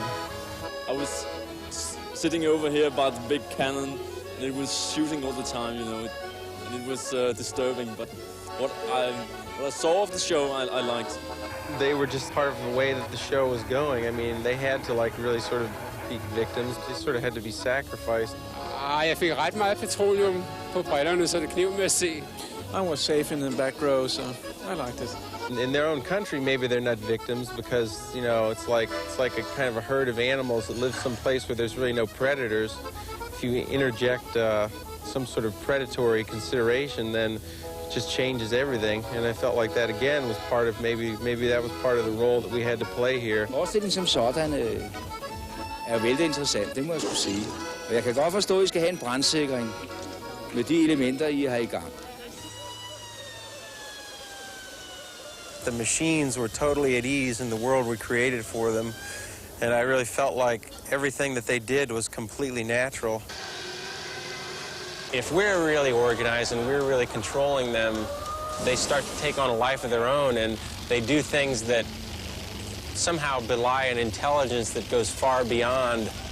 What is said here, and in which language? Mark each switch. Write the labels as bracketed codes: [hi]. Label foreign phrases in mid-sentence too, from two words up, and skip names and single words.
[en] I was sitting over here by the big cannon, and it was shooting all the time, you know, and it was disturbing. But what I saw of the show, I liked. They were just part of the way that the show was going. I mean, they had to like really sort of be victims. They sort of had to be sacrificed. [da] Jeg fik ret meget petroleum på brillerne, så det kneb med at se. [en] I was safe in the back row, so I liked it. In their own country, maybe they're not victims because, you know, it's like a kind of a herd of animals that live someplace where there's really no predators. If you interject some sort of predatory consideration, then it just changes everything. And I felt like that again was part of maybe that was part of the role that we had to play here. [da] Forestillingen som sådan er vældig interessant, det må jeg skulle sige. Og jeg kan godt forstå, at I skal have en brandsikring med de elementer, I har i gang. [en] The machines were totally at ease in the world we created for them, and I really felt like everything that they did was completely natural. If we're really organized and we're really controlling them, they start to take on a life of their own, and they do things that somehow belie an intelligence that goes far beyond.